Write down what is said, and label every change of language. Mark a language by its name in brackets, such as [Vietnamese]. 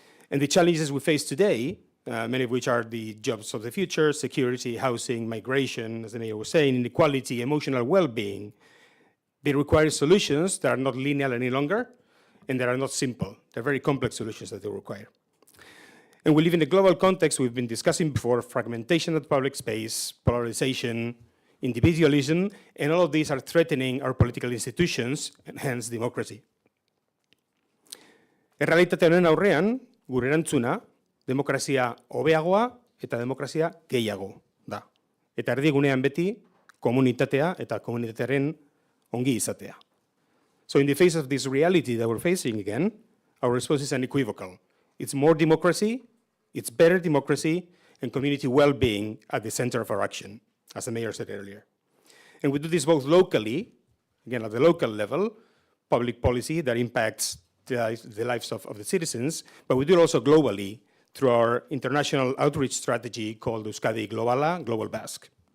[English] And the challenges we face today, many of which are the jobs of the future, security, housing, migration, as the mayor was saying, inequality, emotional well-being, they require solutions that are not linear any longer, and that are not simple. They're very complex solutions that they require. And we live in a global context we've been discussing before: fragmentation of public space, polarisation, individualism, and all of these are threatening our political institutions, and hence democracy. [Basque] Errealitate honen aurrean, gure erantzuna, demokrazia hobeagoa eta demokrazia gehiago da. Eta erdigunean beti komunitatea eta komunitatearen ongi izatea. [English] So in the face of this reality that we're facing again, our response is unequivocal. It's more democracy, it's better democracy, and community well-being at the center of our action, as the mayor said earlier. And we do this both locally, again at the local level, public policy that impacts the lives of the citizens, but we do it also globally through our international outreach strategy called Euskadi Globala, Global Basque.